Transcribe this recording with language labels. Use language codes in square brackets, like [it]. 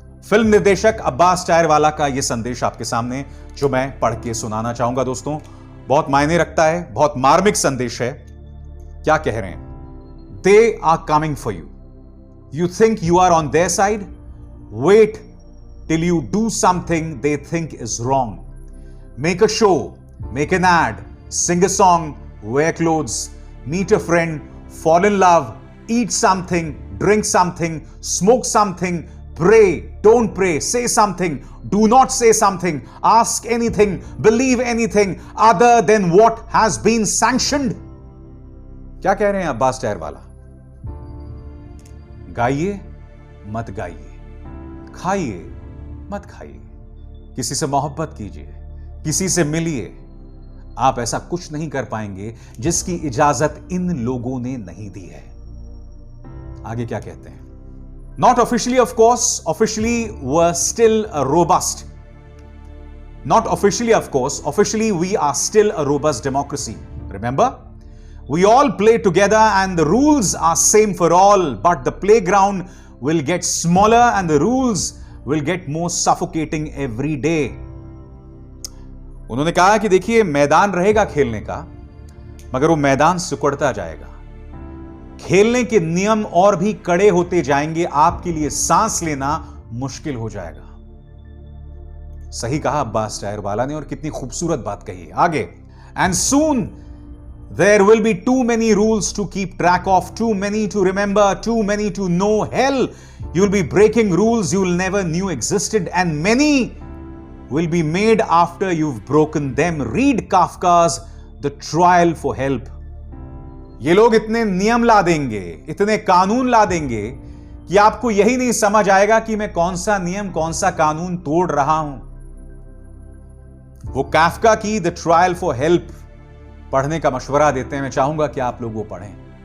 [hi] Film निर्देशक अब्बास टायरवाला का यह संदेश आपके सामने जो मैं पढ़ के सुनाना चाहूंगा दोस्तों, बहुत मायने रखता है, बहुत मार्मिक संदेश है। क्या कह रहे हैं? [en] They are coming for you, you think you are on their side, wait till you do something they think is wrong. Make a show, make an ad, sing a song, wear clothes, meet a friend, fall in love, eat something, drink something, smoke something, pray, don't pray, say something, do not say something, ask anything, believe anything other than what has been sanctioned. [hi] क्या कह रहे हैं अब्बास टायरवाला? गाइए मत गाइए, खाइए मत खाइए, किसी से मोहब्बत कीजिए, किसी से मिलिए। आप ऐसा कुछ नहीं कर पाएंगे जिसकी इजाजत इन लोगों ने नहीं दी है। आगे क्या कहते हैं? [en] Not officially, of course. Officially, we're still a robust. Not officially, of course. Officially, we are still a robust democracy. Remember? We all play together and the rules are same for all, but the playground will get smaller and the rules will get more suffocating every day. [hi] उन्होंने कहा कि देखिए, मैदान रहेगा खेलने का, मगर वो मैदान सिकुड़ता जाएगा। खेलने के नियम और भी कड़े होते जाएंगे, आपके लिए सांस लेना मुश्किल हो जाएगा। सही कहा अब्बास टायरवाला ने, और कितनी खूबसूरत बात कही है। आगे, [en] And soon there will be too many rules to keep track of, too many to remember, too many to know. Hell, you'll be breaking rules you never knew existed, and many will be made after you've broken them. Read Kafka's The Trial for Help. [hi] ये लोग इतने नियम ला देंगे, इतने कानून ला देंगे कि आपको यही नहीं समझ आएगा कि मैं कौन सा नियम, कौन सा कानून तोड़ रहा हूं। वो काफ्का की द ट्रायल फॉर हेल्प पढ़ने का मशवरा देते हैं। मैं चाहूंगा कि आप लोग वो पढ़ें।